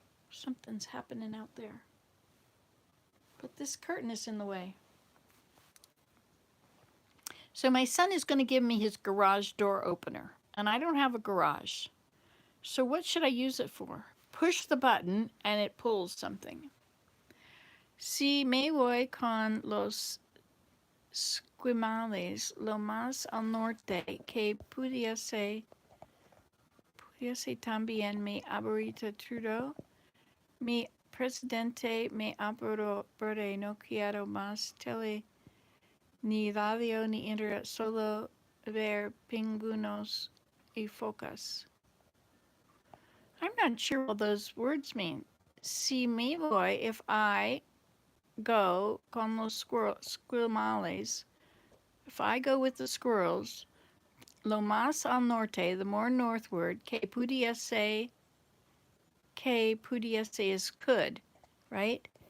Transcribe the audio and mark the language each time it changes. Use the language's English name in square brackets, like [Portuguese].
[English] Something's happening out there. But this curtain is in the way. So my son is going to give me his garage door opener, and I don't have a garage. So what should I use it for? Push the button and it pulls something. [Spanish] Si me voy con los squimales lo más al norte que pudiese también mi abuelita Trudeau, mi presidente me apuró porque no quiero más tele ni radio ni internet, solo ver pingüinos y focas. [English] I'm not sure what those words mean. [Spanish] Si me voy, [English] if I go [Spanish] con los squimales, [English] if I go with the squirrels, [Spanish] lo más al norte, [English] the more northward, [Spanish] que pudiese [English] is could, right?